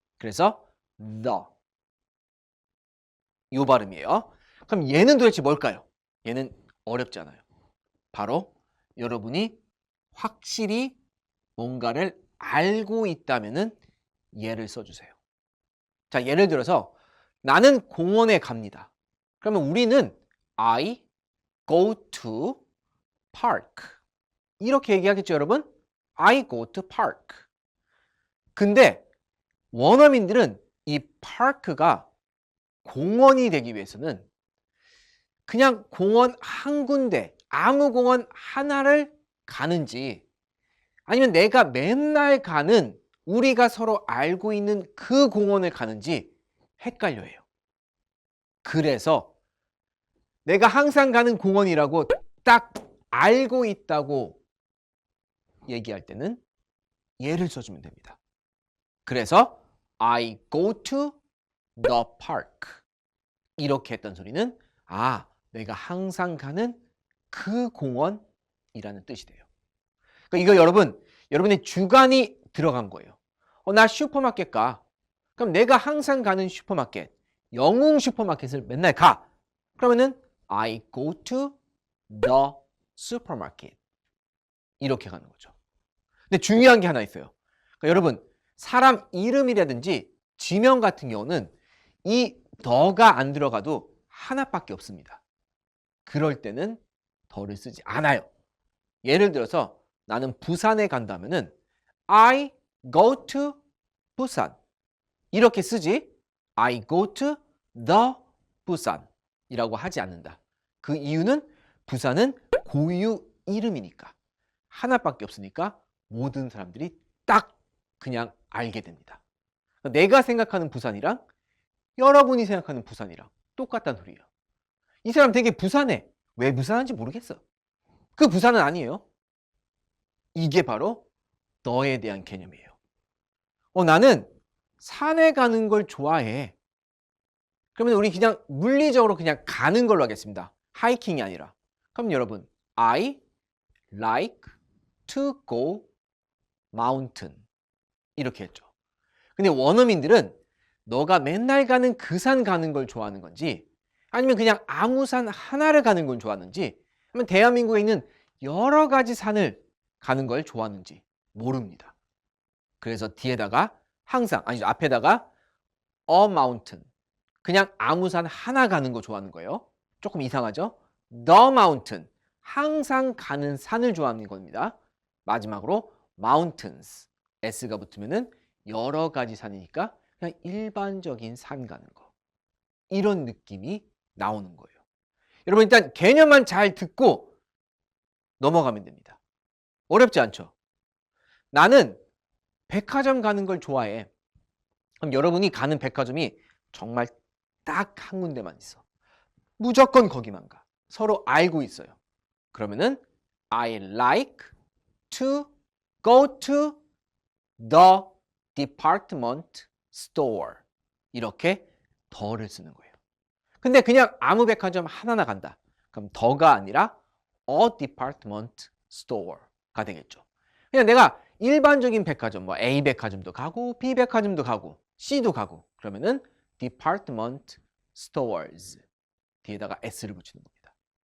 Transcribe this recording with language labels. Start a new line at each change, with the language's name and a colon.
Korean: 그래서 the 이 발음이에요. 그럼 얘는 도대체 뭘까요? 얘는 어렵잖아요. 바로 여러분이 확실히 뭔가를 알고 있다면은 얘를 써주세요. 자, 예를 들어서 나는 공원에 갑니다.
English: 그러면 우리는 I go to park.
Korean: 이렇게 얘기하겠죠, 여러분?
English: I go to park.
Korean: 근데 원어민들은 이 park가 공원이 되기 위해서는 그냥 공원 한 군데, 아무 공원 하나를 가는지 아니면 내가 맨날 가는 우리가 서로 알고 있는 그 공원을 가는지 헷갈려해요. 그래서 내가 항상 가는 공원이라고 딱 알고 있다고 얘기할 때는 예를 써주면 됩니다. 그래서
English: I go to the park.
Korean: 이렇게 했던 소리는 내가 항상 가는 그 공원이라는 뜻이 돼요. 그러니까 이거 여러분의 주관이 들어간 거예요. 나 슈퍼마켓 가. 그럼 내가 항상 가는 슈퍼마켓, 영웅 슈퍼마켓을 맨날 가. 그러면은
English: I go to the supermarket.
Korean: 이렇게 가는 거죠. 근데 중요한 게 하나 있어요. 그러니까 여러분, 사람 이름이라든지 지명 같은 경우는 이 더가 안 들어가도 하나밖에 없습니다. 그럴 때는 더를 쓰지 않아요. 예를 들어서 나는 부산에 간다면은
English: I go to 부산.
Korean: 이렇게 쓰지
English: I go to the 부산
Korean: 이라고 하지 않는다. 그 이유는 부산은 고유 이름이니까. 하나밖에 없으니까 모든 사람들이 딱 그냥 알게 됩니다. 내가 생각하는 부산이랑 여러분이 생각하는 부산이랑 똑같다는 소리예요. 이 사람 되게 부산해. 왜 부산한지 모르겠어. 그 부산은 아니에요. 이게 바로 너에 대한 개념이에요. 나는 산에 가는 걸 좋아해. 그러면 우리 그냥 물리적으로 그냥 가는 걸로 하겠습니다. 하이킹이 아니라. 그럼 여러분,
English: I like to go mountain.
Korean: 이렇게 했죠. 근데 원어민들은 너가 맨날 가는 그 산 가는 걸 좋아하는 건지 아니면 그냥 아무 산 하나를 가는 걸 좋아하는지 아니면 대한민국에 있는 여러 가지 산을 가는 걸 좋아하는지 모릅니다. 그래서 뒤에다가 항상 앞에다가
English: a mountain
Korean: 그냥 아무 산 하나 가는 거 좋아하는 거예요. 조금 이상하죠?
English: the mountain
Korean: 항상 가는 산을 좋아하는 겁니다. 마지막으로 mountains s가 붙으면은 여러 가지 산이니까 그냥 일반적인 산 가는 거. 이런 느낌이 나오는 거예요. 여러분 일단 개념만 잘 듣고 넘어가면 됩니다. 어렵지 않죠? 나는 백화점 가는 걸 좋아해. 그럼 여러분이 가는 백화점이 정말 딱 한 군데만 있어. 무조건 거기만 가. 서로 알고 있어요. 그러면은
English: I like to go to the department store.
Korean: 이렇게 더를 쓰는 거예요. 근데 그냥 아무 백화점 하나나 간다. 그럼 더가 아니라
English: a department store
Korean: 가 되겠죠. 그냥 내가 일반적인 백화점, 뭐 A 백화점도 가고 B 백화점도 가고 C도 가고 그러면은
English: department stores
Korean: 뒤에다가 s를 붙이는 겁니다.